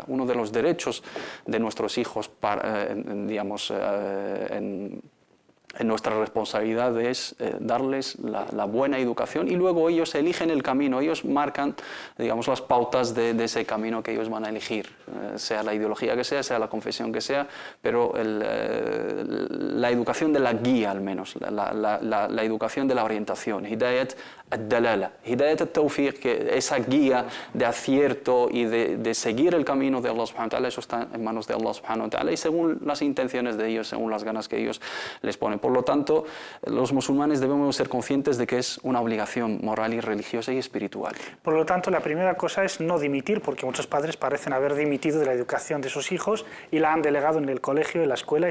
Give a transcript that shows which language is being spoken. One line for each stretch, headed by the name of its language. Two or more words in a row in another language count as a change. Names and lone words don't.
Spanish: Uno de los derechos de nuestros hijos, digamos, en nuestra responsabilidad es darles la buena educación, y luego ellos eligen el camino, ellos marcan, digamos, las pautas de ese camino que ellos van a elegir, sea la ideología que sea la confesión que sea, pero la educación de la guía, al menos, la educación de la orientación,
Arabic: هداية الدلالة هداية التوفيق,
Spanish: que esa guía de acierto y de seguir el camino de Allah
Arabic: سبحانه وتعالى,
Spanish: eso está en manos de Allah
Arabic: سبحانه وتعالى,
Spanish: y según las intenciones de ellos, según las ganas que ellos les ponen. Por lo tanto, los musulmanes debemos ser conscientes de que es una obligación moral y religiosa y espiritual. Por lo tanto, la primera cosa es no dimitir, porque muchos padres parecen haber dimitido de la educación de sus hijos y la han delegado en el colegio, en la escuela.